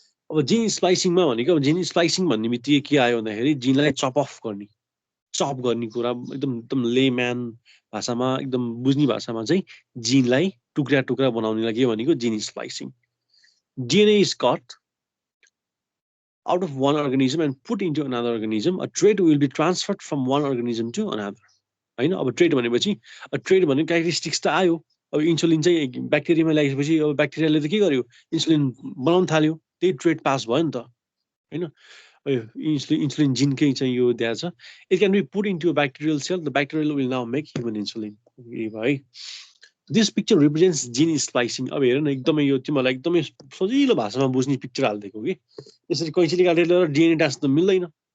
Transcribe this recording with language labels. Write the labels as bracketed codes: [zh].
[ne] अब जिन स्प्लाइसिङमा भनेको अब जिन स्प्लाइसिङ भन्ने बित्तिकै के आयो भन्दाखेरि जिनलाई चप गर्ने कुरा एकदम लेम्यान भाषामा एकदम बुझ्ने भाषामा चाहिँ जिनलाई टुक्रा बनाउनेलाई के भनेको जिन स्प्लाइसिङ [en] DNA is cut out of one organism and put into another organism. A trait will be transferred from one organism to another. [ne] होइन अब ट्रेड भनेपछि ट्रेड भनेको क्यारेक्टरिस्टिक्स त आयो अब इन्सुलिन चाहिँ ब्याक्टेरियामा लागेपछि अब ब्याक्टेरियाले त के गर्यो इन्सुलिन बनाउन थाल्यो त्यही ट्रेड पास भयो नि त होइन इन्सुलिन जिनकै चाहिँ यो दिएको छ [en] it can be put into a bacterial cell the bacterial will now make human insulin [ne] है [en] this picture represents gene splicing [ne] अब हेर न एकदमै यो तिमीहरूलाई एकदमै सजिलो भाषामा बुझ्ने पिक्चर हालिदिएको कि यसरी कैँचीले काटेर डिएनए टास्क त मिल्दैन